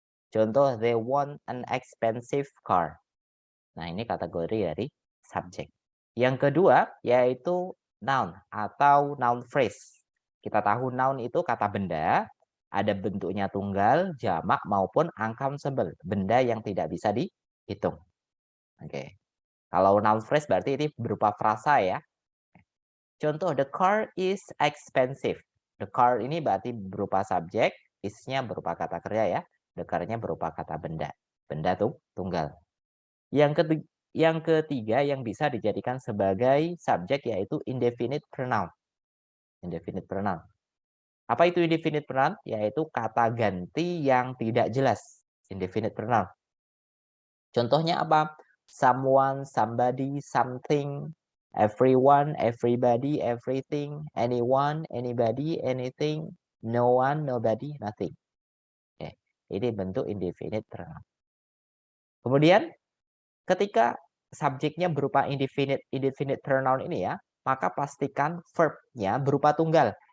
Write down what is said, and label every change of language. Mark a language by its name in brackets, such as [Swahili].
[English] Contoh, they want an expensive car. [Indonesian] Nah, ini kategori dari subjek. Yang kedua yaitu noun atau noun phrase. Kita tahu noun itu kata benda ada bentuknya tunggal, jamak maupun uncountable, benda yang tidak bisa dihitung. Oke. Kalau noun phrase berarti ini berupa frasa ya. [English] Contoh, the car is expensive. [Indonesian] The car ini berarti berupa subjek, is-nya berupa kata kerja ya. The car-nya berupa kata benda. Benda tuh tunggal. Yang ketiga yang bisa dijadikan sebagai subjek yaitu indefinite pronoun. Indefinite pronoun. Apa itu indefinite pronoun? Yaitu kata ganti yang tidak jelas. Indefinite pronoun. Contohnya apa? [English] Someone, somebody, something, everyone, everybody, everything, anyone, anybody, anything, no one, nobody, nothing. [Indonesian] Oke. Ini bentuk indefinite pronoun. Kemudian ketika subjeknya berupa indefinite pronoun ini ya, maka pastikan verb-nya berupa tunggal.